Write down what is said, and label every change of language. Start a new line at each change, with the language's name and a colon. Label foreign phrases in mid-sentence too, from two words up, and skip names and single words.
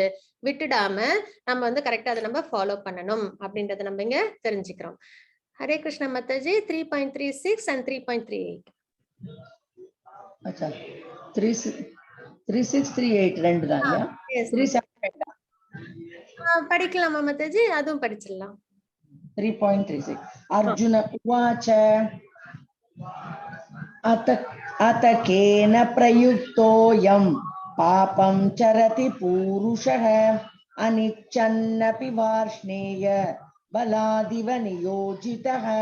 Tamil: விட்டுடாம நம்ம கரெக்டா அதை நம்ம ஃபாலோ பண்ணணும் அப்படின்றத நம்ம இங்க தெரிஞ்சுக்கிறோம்.
Sanskrit: हरे कृष्ण
Tamil: மாதாஜி. 3.36 and 3.38 अच्छा 3638 ரெண்டு தான் இல்லையா? 37 படிக்கலாமா மாதாஜி? அதுவும் படிச்சிடலாம்.
Sanskrit: 3.36 अर्जुन उवाच अत केन प्रयुक्तोऽयं पापं चरति पूरुषः अनिच्छन्नपि वार्ष्णेय बलादिव नियोजितः.